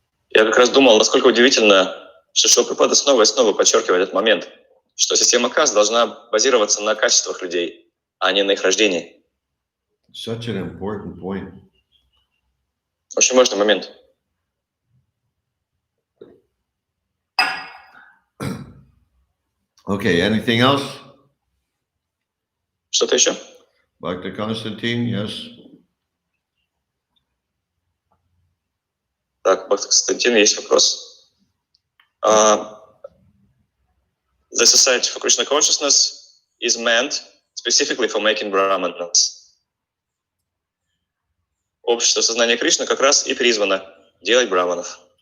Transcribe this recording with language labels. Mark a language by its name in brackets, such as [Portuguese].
[Russian] Я как раз думал, насколько удивительно, что Шрила Прабхупада снова и снова подчеркивает этот момент, что система каст должна базироваться на качествах людей, а не на их рождении. [English] Such an important point. [Russian] Очень важный момент. [English] Okay, anything else? [Russian] Что-то еще? [English] Dr. Konstantin, yes? [Russian] Так, Бхакти Константин, есть вопрос. [English] The Society for Krishna Consciousness is meant specifically for making brahmanas. [Russian] Общество сознания Кришны как раз и призвано делать браманов.